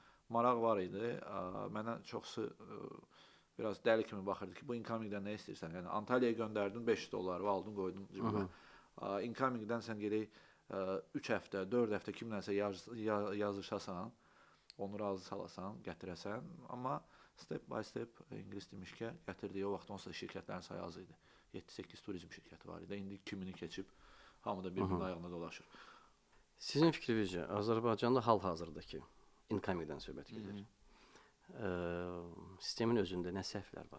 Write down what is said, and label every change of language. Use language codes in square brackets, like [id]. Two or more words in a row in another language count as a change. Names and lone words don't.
[az] Maraq var idi, mənə çoxsu biraz dəli kimi baxırdı ki, bu incomingdən nə istəyirsən? Yəni Antalyaya göndərdin, $500 aldın, qoydun cibimə. Incomingdən sən gedək 3 həftə, 4 həftə kimlənsə yazışasan, onu razı salasan, gətirəsən. [en] Amma step by step, [az] ingilis demişkə, gətirdiyi o vaxt onsuz şirkətlərin sayı az idi. 7-8 turizm şirkəti var idi. İndi 2000-i keçib, hamı da bir-birinin ayağına dolaşır. Sizin fikrinizcə, Azərbaycanda hal-hazırdakı incomingdən söhbət gedir. Sistemin özündə nə səhvlər var?